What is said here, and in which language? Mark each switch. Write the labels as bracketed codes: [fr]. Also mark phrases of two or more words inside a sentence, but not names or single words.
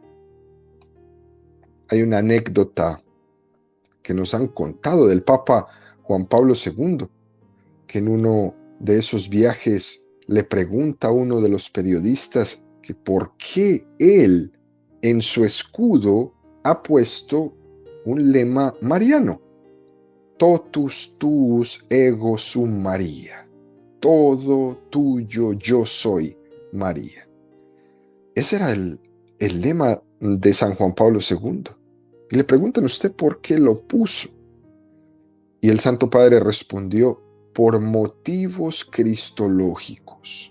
[es] Hay una anécdota que nos han contado del Papa Juan Pablo II, que en uno de esos viajes le pregunta a uno de los periodistas que por qué él en su escudo ha puesto un lema mariano, [la] totus tuus ego sum Maria. [es] todo tuyo yo soy, María. Ese era el lema de San Juan Pablo II. Y le preguntan a usted por qué lo puso. Y el Santo Padre respondió, por motivos cristológicos.